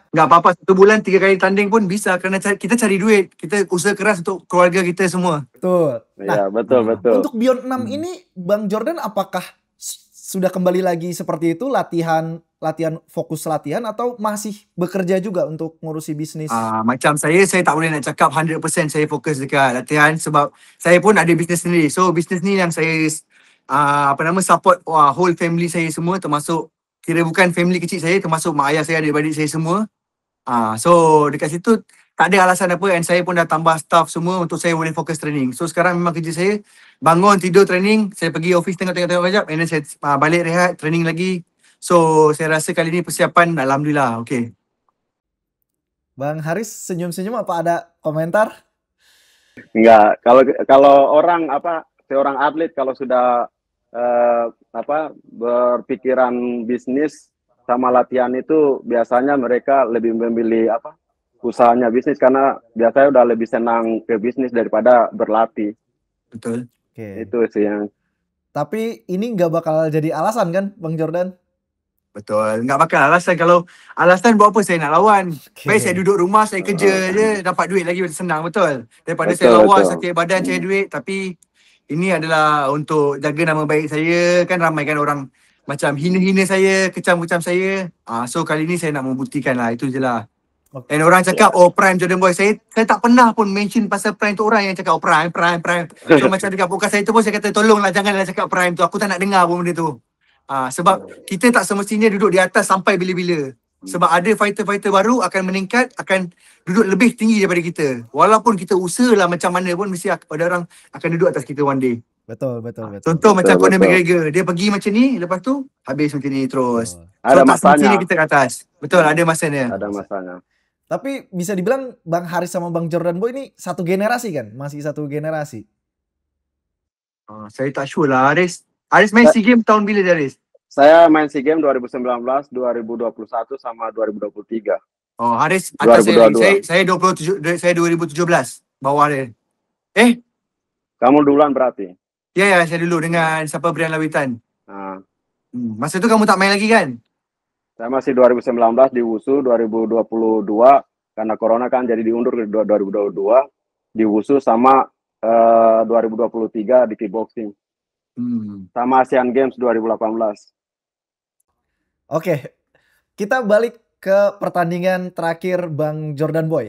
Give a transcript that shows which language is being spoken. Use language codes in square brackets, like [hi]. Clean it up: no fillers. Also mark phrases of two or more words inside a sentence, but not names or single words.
[id] nggak apa-apa, [ms] 1 bulan 3 kali tanding pun bisa kerana kita cari duit. Kita usaha keras untuk keluarga kita semua. betul. [id] Iya, betul. Untuk Beyond 6 ini, Bang Jordan apakah sudah kembali lagi seperti itu, latihan fokus latihan atau masih bekerja juga untuk ngurusi bisnis? [ms] Macam saya tak boleh nak cakap 100% saya fokus dekat latihan sebab saya pun ada bisnes sendiri. So bisnes ni yang saya support [en] whole family [ms] saya semua, termasuk kira bukan family kecil saya, termasuk mak ayah saya, adik-adik saya semua. So dekat situ tak ada alasan apa and saya pun dah tambah staff semua untuk saya boleh fokus training. So sekarang memang kerja saya bangun, tidur, training, saya pergi office tengok kejap [en] and then [ms] saya balik rehat, training lagi. So saya rasa kali ni persiapan alhamdulillah okey. [id] Bang Haris senyum-senyum, apa ada komentar? Enggak, kalau seorang atlet kalau sudah berpikiran bisnis sama latihan itu biasanya mereka lebih memilih usahanya bisnis karena biasanya udah lebih senang ke bisnis daripada berlatih. Betul. Oke. Itu sih yang. Tapi ini nggak bakal jadi alasan kan, Bang Jordan? [ms] Betul. Nggak bakal kalau alasan buat apa saya nak lawan. Baik saya duduk rumah, saya kerja je, dapat duit lagi senang, betul. Daripada saya lawan, sakit badan, cari duit. Tapi ini adalah untuk jaga nama baik saya. Kan ramai kan orang macam hina-hina saya, kecam-kecam saya. So kali ni saya nak membuktikan lah, itu je lah. And orang cakap, Prime Jordan Boy. Saya tak pernah pun mention pasal Prime tu, orang yang cakap Prime. So macam dekat podcast saya tu pun saya kata, tolonglah janganlah cakap Prime tu. Aku tak nak dengar pun benda tu. Sebab kita tak semestinya duduk di atas sampai bila-bila. Sebab ada fighter-fighter baru akan meningkat, akan duduk lebih tinggi daripada kita. Walaupun kita usahalah macam mana pun, mesti ada orang akan duduk atas kita [en] one day. [ms] Betul. Contoh macam Conor McGregor, dia pergi macam ni, lepas tu habis macam ni terus. Ada tak masanya. semestinya kita ke atas. Betul, ada masanya. Ada masanya. [id] Tapi bisa dibilang Bang Haris sama Bang Jordan Boy ini satu generasi kan? Masih satu generasi. [ms] Saya tak sure lah. Haris main SEA Games tahun bila Haris? [id] Saya main SEA Games 2019, 2021 sama 2023. [ms] Haris atas 2022. Saya 2017 bawah dia. [id] Kamu duluan berarti? [ms] Ya, saya dulu dengan siapa Brian Lawitan. Masa tu kamu tak main lagi kan? [id] Saya masih 2019 di WUSU, 2022 karena corona kan jadi diundur ke 2022 di WUSU sama 2023 di kickboxing. Sama Asian Games 2018. Oke, kita balik ke pertandingan terakhir Bang Jordan Boy.